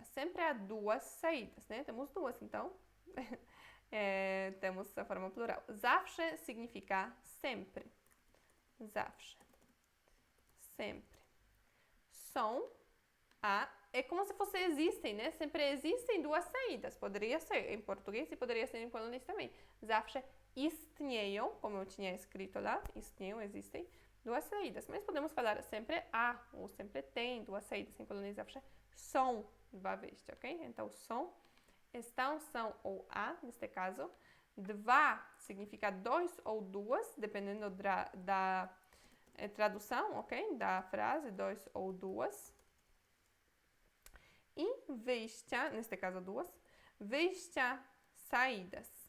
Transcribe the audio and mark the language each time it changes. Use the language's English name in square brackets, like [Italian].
[Portuguese] Sempre há duas saídas, né? Temos duas, então temos a forma plural. Zawsze significa sempre. Zawsze. Sempre. Są é como se fosse existem, né? Sempre existem duas saídas. Poderia ser em português e poderia ser em polonês também. [Polish] Zawsze istnieją, [Portuguese] como eu tinha escrito lá, istnieją, existem, duas saídas. Mas podemos falar sempre há ou sempre tem duas saídas. Em polonês, [Polish] zawsze są dwa wyjścia, [Portuguese] ok? Então, są, estão, são ou há, neste caso. Dwa significa dois ou duas, dependendo da tradução, ok? Da frase, dois ou duas. E wyjścia, neste caso duas, wyjścia, saídas.